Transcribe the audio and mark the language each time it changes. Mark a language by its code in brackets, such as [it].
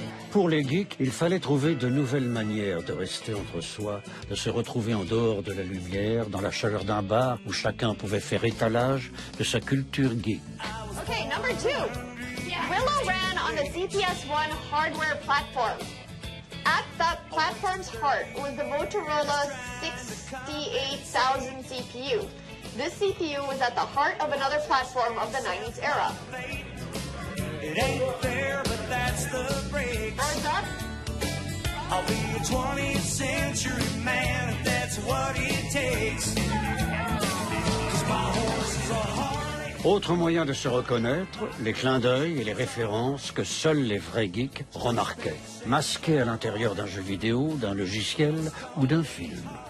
[fr] Pour les geeks, il fallait trouver de nouvelles manières de rester entre soi, de se retrouver en dehors de la lumière, dans la chaleur d'un bar où chacun pouvait faire étalage de sa culture geek. [en] Okay, number 2. Willow ran on the CPS-1 hardware platform. At that platform's heart was the Motorola 68000 CPU. This CPU was at the heart of another platform of the 90s era. It ain't fair, but that's the break. I'll be a 20th century man if that's what it takes. 'Cause my horses are hard. [fr] Autre moyen de se reconnaître, les clins d'œil et les références que seuls les vrais geeks remarquaient, masqués à l'intérieur d'un jeu vidéo, d'un logiciel ou d'un film.